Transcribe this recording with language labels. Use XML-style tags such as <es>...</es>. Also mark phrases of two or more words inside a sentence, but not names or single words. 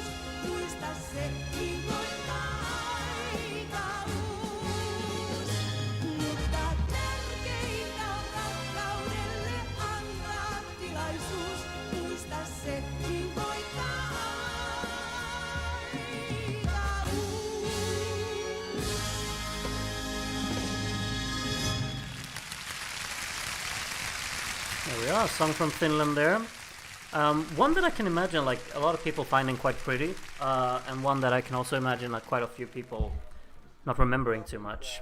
<fi>Muista se, niin voittaa aikavuus. Mutta tärkeintä on rakkaudelle antaa tilaisuus. Muista se, niin voittaa aikavuus.</fi> <en>There we are, a song from Finland there. One that I can imagine like a lot of people finding quite pretty, and one that I can also imagine like quite a few people not remembering too much.</en>